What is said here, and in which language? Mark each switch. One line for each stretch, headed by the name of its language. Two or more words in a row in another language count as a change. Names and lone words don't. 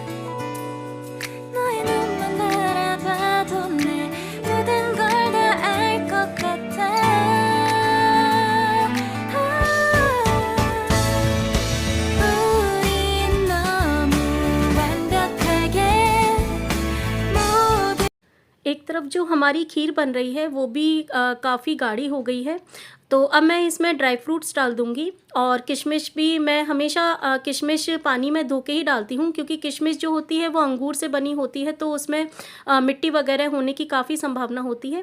Korean: 너의 눈만 바라봐도 내 모든 걸 다 알 것 같아 우린 너무 완벽하게 모든
Hindi: एक तरफ जो हमारी खीर बन रही है वो भी काफ़ी गाढ़ी हो गई है, तो अब मैं इसमें
English: dry fruits
Hindi: डाल दूँगी। और किशमिश भी मैं हमेशा किशमिश पानी में धो के ही डालती हूँ, क्योंकि किशमिश जो होती है वो अंगूर से बनी होती है, तो उसमें मिट्टी वगैरह होने की काफ़ी संभावना होती है।